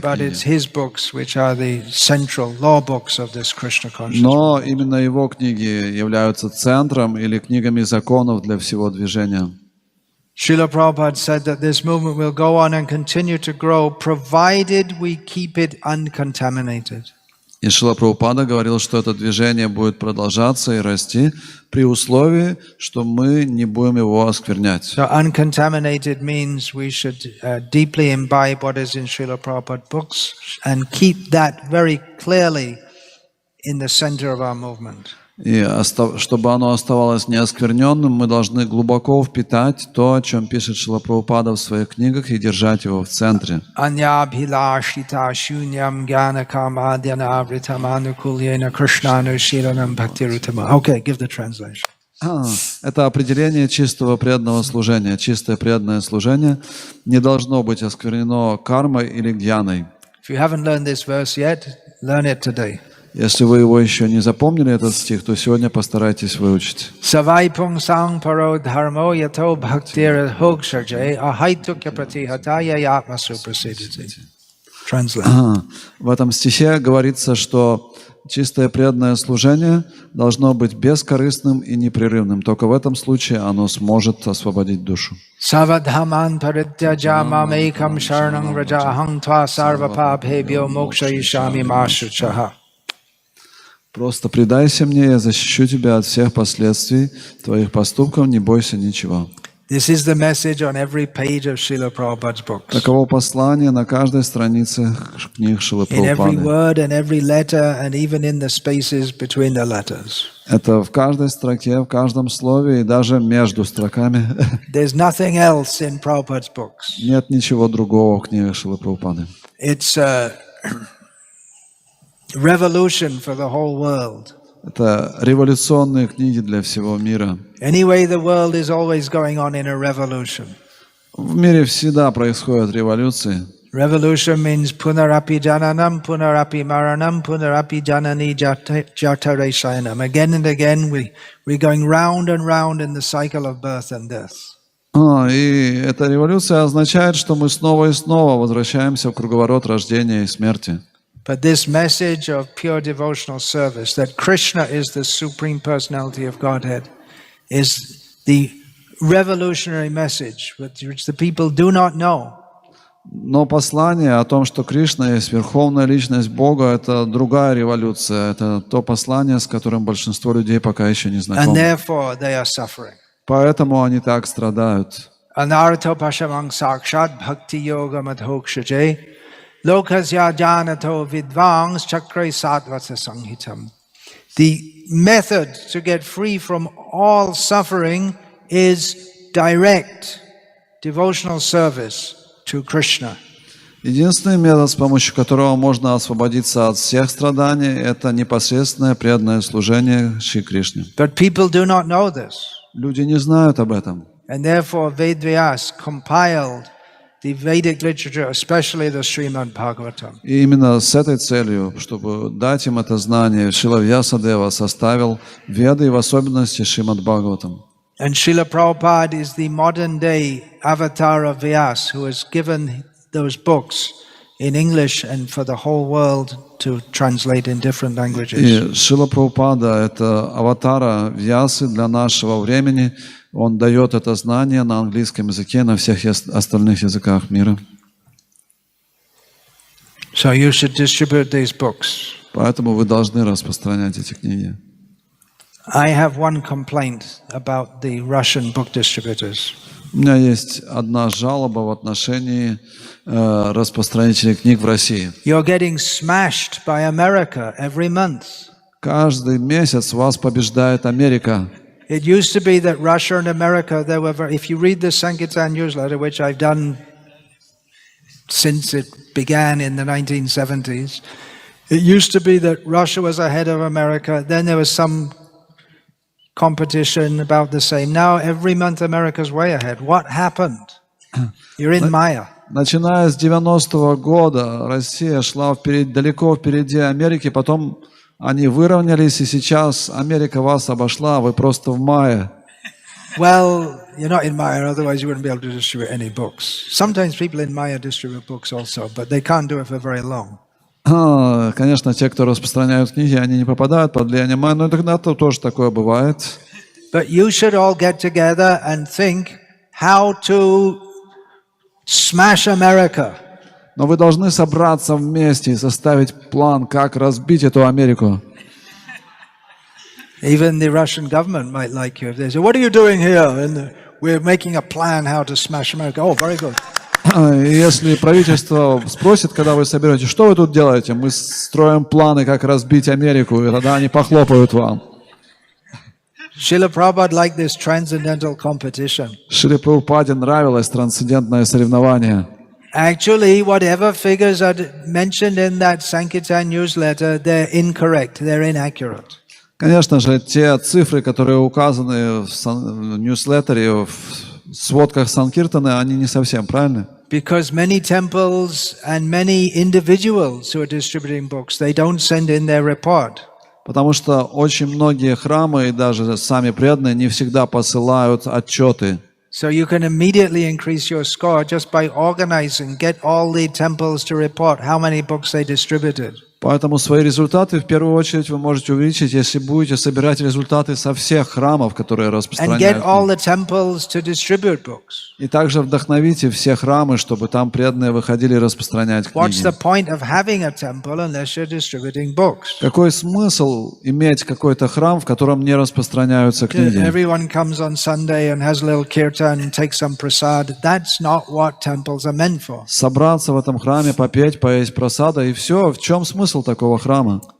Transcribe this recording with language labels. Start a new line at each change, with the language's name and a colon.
English: But it's
Russian: книги.
English: his books which are the central law books of this Krishna conscious
Russian: Но
English: movement.
Russian: именно его книги являются центром или книгами законов для всего движения.
English: Srila Prabhupada said that this movement will go on and continue to grow, provided we keep it uncontaminated.
Russian: И Шрила Прабхупада говорил, что это движение будет продолжаться и расти при условии, что мы не будем его осквернять.
English: So uncontaminated means we should deeply imbibe what is in Srila Prabhupada books and keep that very clearly in the center of our movement.
Russian: И чтобы оно оставалось неоскверненным, мы должны глубоко впитать то, о чем пишет Шрила Прабхупада в своих книгах, и держать его в центре.
Sanskrit: Anyabhilashita shunyam gyanakamādhyana avritamānukulyena krishnānushīlanam bhaktirutama.
English: Okay, give the translation.
Russian: Это определение чистого преданного служения. Чистое преданное служение не должно быть осквернено кармой или гьяной.
English: If you haven't learned this verse yet, learn it today.
Russian: Если вы его еще не запомнили, этот стих, то сегодня постарайтесь выучить.
Sanskrit: Savai pungsang paro dharmo yato bhaktir hoksharjay ahaitukya pratihataya yatma suprasiditi.
English: Translate.
Russian: В этом стихе говорится, что чистое преданное служение должно быть бескорыстным и непрерывным. Только в этом случае оно сможет освободить душу.
Sanskrit: Savadhaman parityaja mamekam sharanam rajahang tva sarvapabhebhyo mokshayishami mashuchaha.
Russian: Просто предайся мне, я защищу тебя от всех последствий твоих поступков, не бойся ничего.
English: This is the message on every page of Srila Prabhupada's books.
Russian: Таково послание на каждой странице книг Шрилы
English: In every
Russian: Прабхупады.
English: word and every letter and even in the spaces between the letters.
Russian: Это в каждой строке, в каждом слове и даже между строками.
English: There's nothing else in Prabhupada's books.
Russian: Нет ничего другого в книгах Шрилы Прабхупады.
English: It's a revolution for the whole world.
Russian: Это революционные книги для всего мира.
English: Anyway, the world is always going on in a revolution.
Russian: В мире всегда происходят революции.
English: Revolution means
Sanskrit: punarapi jananam, punarapi maranam, punarapi janani jatare shayanam.
English: Again and again, we're going round and round in the cycle of birth and death.
Russian: И эта революция означает, что мы снова и снова возвращаемся в круговорот рождения и смерти.
English: But this message of pure devotional service, that Krishna is the Supreme Personality of Godhead, is the revolutionary message which the people do not know.
Russian: Но послание о том, что Кришна есть верховная личность Бога, это другая революция. Это то послание, с которым большинство людей пока еще не
English: And
Russian: знакомы.
English: therefore they are suffering.
Russian: Поэтому они так страдают.
Sanskrit: Anarto pashamang sakshat bhakti yoga madhokshaje lokasya janato vidvangs chakray satvasa sanghitam.
English: The method to get free from all suffering is direct devotional service to Krishna.
Russian: Единственный метод, с помощью которого можно освободиться от всех страданий, это непосредственное преданное служение Шри Кришне.
English: But people do not know this.
Russian: Люди не знают об этом.
English: And therefore Vedvyas compiled the Vedic literature, especially the Srimad Bhagavatam.
Russian: И именно с этой целью, чтобы дать им это знание, Шрила Вьясадева составил Веды и в особенности Шримад Бхагаватам.
English: And Srila Prabhupada is the modern day avatar of Vyas, who has given those books in English and for the whole world to translate in different languages.
Russian: И Шрила Прабхупада — это аватара Вьясы для нашего времени. Он дает это знание на английском языке, на всех остальных языках мира.
English: So you should distribute these books.
Russian: Поэтому вы должны распространять эти книги.
English: I have one complaint about the Russian book distributors.
Russian: У меня есть одна жалоба в отношении распространителей книг в России.
English: You're getting smashed by America every month.
Russian: Каждый месяц вас побеждает Америка.
English: It used to be that Russia and America, they were very, if you read the Sankirtan newsletter, which I've done since it began in the 1970s, it used to be that Russia was ahead of America. Then there was some competition about the same. Now every month America's way ahead. What happened? You're in Maya.
Russian: Начиная с 90-го года Россия шла далеко впереди Америки, потом они выровнялись, и сейчас Америка вас обошла, вы просто в мае.
English: Well, you're not in Maya, otherwise you wouldn't be able to distribute any books. Sometimes people in Maya distribute books also, but they can't do it for very long.
Russian: Конечно, те, кто распространяют книги, они не попадают под влияние Майи, но иногда-то тоже такое бывает.
English: But you should all get together and think how to smash America.
Russian: Но вы должны собраться вместе и составить план, как разбить эту Америку.
English: Even the Russian government might like you if they say, "What are you doing here?" And we're making a plan how to smash America. Oh, very good.
Russian: Если правительство спросит, когда вы соберетесь, что вы тут делаете, мы строим планы, как разбить Америку, и тогда они похлопают вам.
English: Srila Prabhupada liked this transcendental competition.
Russian: Шриле Прабхупаде нравилось трансцендентное соревнование.
English: Actually, whatever figures are mentioned in that Sankirtan newsletter, they're incorrect, they're inaccurate.
Russian: Конечно же, те цифры, которые указаны в ньюслеттере, в сводках Санкиртаны, они не совсем правильны.
English: Because many temples and many individuals who are distributing books, they don't send in their report.
Russian: Потому что очень многие храмы и даже сами преданные не всегда посылают отчеты.
English: So you can immediately increase your score just by organizing, get all the temples to report how many books they distributed.
Russian: Поэтому свои результаты в первую очередь вы можете увеличить, если будете собирать результаты со всех храмов, которые распространяют
English: And get all
Russian: книги.
English: the temples to distribute books.
Russian: И также вдохновите все храмы, чтобы там преданные выходили распространять
English: What's the
Russian: книги.
English: point of having a temple unless you're distributing books?
Russian: Какой смысл иметь какой-то храм, в котором не распространяются книги?
English: Everyone comes on Sunday and has a little kirtan and takes some prasad. That's not what temples are meant for.
Russian: Собраться в этом храме, попеть, поесть просада, и все. В чем смысл такого храма?